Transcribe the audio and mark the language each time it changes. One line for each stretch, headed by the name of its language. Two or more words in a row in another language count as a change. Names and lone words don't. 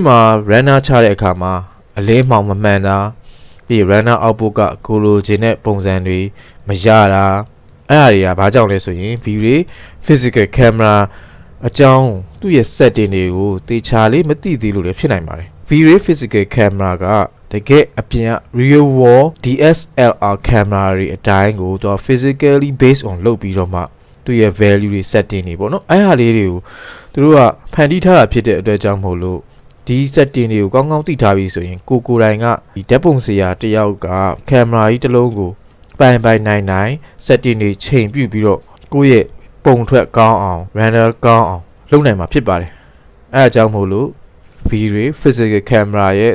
Burmese: မှာ runner ချတဲ့အခါမှာအလေးမှောင်မမှန်တာပြီး runner output ကကိုလိုချင်တဲ့ပုံစံတွေမရတာအဲ့ဒါတွေကဘာကြောင့်လဲဆိုရင် V-Ray Physical Camera အကြောင်းသူ့ရဲ့ setting တွေကိုတေချာလေးမသိသေးလို့လည်းဖြစ်နိုင်ပါတယ် V-Ray Physical Camera ကတကယ်အပြင်
English: real world DSLR camera
Burmese: တွေအတိုင်း ကိုသူ
English: physically based on
Burmese: လုပ်ပြီးတော့မှသူရဲ့ value တွေ setting တွေပေါ့နော်အဲ့ဟာလေးတွေကိုသူတို့ကဖန်တီးထားတာဖြစ်တဲ့အတွက်ကြောင့်မို့လို့ဒီ setting တွေကိုကောင်းကောင်းသိထားပြီးဆိုရင်ကိုယ်တိုင်ကဒီဓာတ်ပုံဆရာတယောက်က camera ကြီးတစ်လုံးကိုပိုင်နိုင် setting တွေချိန်ပြုတ်ပြီးတော့ကိုယ့်ရဲ့ပုံထွက်ကောင်းအောင် render ကောင်းအောင်လုပ်နိုင်မှာဖြစ်ပါတယ်အဲအကြောင်းမို့လို့ V-Ray Physical Camera ရဲ့